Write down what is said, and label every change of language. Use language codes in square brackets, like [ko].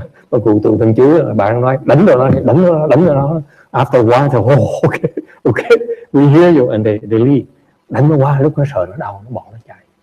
[vi] Bà cụ tụng thần chú, bạn nói đánh vào nó. [en] After a while, [vi] thì [en] okay, we hear you, and they leave. [vi] Đánh nó qua, lúc nó sợ nó đau, nó bỏ nó chạy.